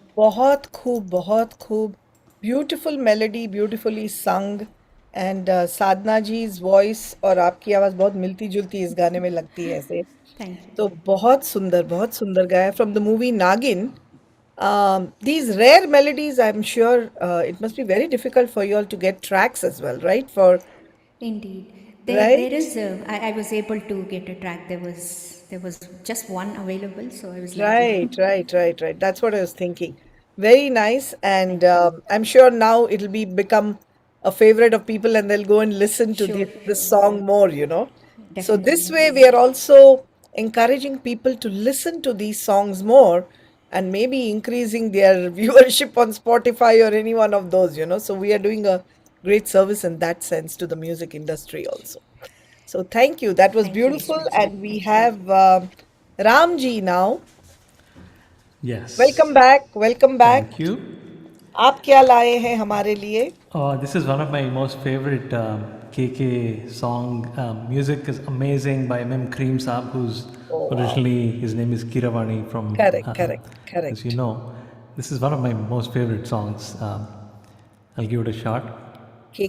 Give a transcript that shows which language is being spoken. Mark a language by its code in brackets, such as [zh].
[hi] बहुत खूब [en] beautiful melody beautifully sung and [hi] साधना जी's वॉइस और आपकी आवाज़ बहुत मिलती जुलती इस गाने में लगती है ऐसे [en] thank you [hi] तो बहुत सुंदर गाया [en] From the movie Nagin these rare melodies I'm sure it must be very difficult for you all to get tracks as well right for Indeed. Right? There is I was able to get a track. There was just one available, so I was lucky. Right. That's what I was thinking. Very nice, and I'm sure now it'll become a favorite of people, and they'll go and listen to Sure, this song more. You know, so this Definitely. way we are also encouraging people to listen to these songs more, and maybe increasing their viewership on Spotify or any one of those. You know, so we are doing a great service in that sense to the music industry also. So thank you. That was Thank you, beautiful, Reshma ji. and we have Ramji now. Yes. Welcome back. Thank you. [hi] आप क्या लाए हैं हमारे लिए? [en] This is one of my most favorite KK song. Music is amazing by M.M. Cream Saab, who's originally, his name is Kiravani from... Correct. As you know. This is one of my most favorite songs. I'll give it a shot. Hope you